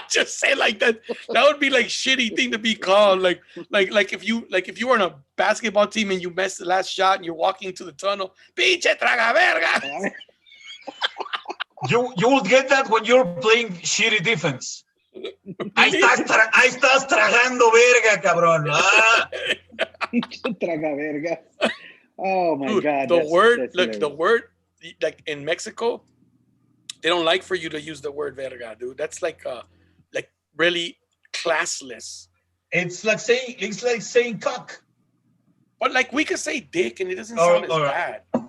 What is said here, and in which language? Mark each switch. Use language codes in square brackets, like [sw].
[en] Just say like that. That would be like shitty thing to be called. Like if you were on a basketball team and you missed the last shot and you're walking to the tunnel, [es] pinche tragavergas. [en] You would get that when you're playing shitty defense. [es] Ahí estás tragando verga, cabrón. Pinche tragavergas. Oh my God. [en] The word, like in Mexico, they don't like for you to use the word verga, dude. That's like really classless. It's like saying cock. But like we could say dick and it doesn't sound as bad.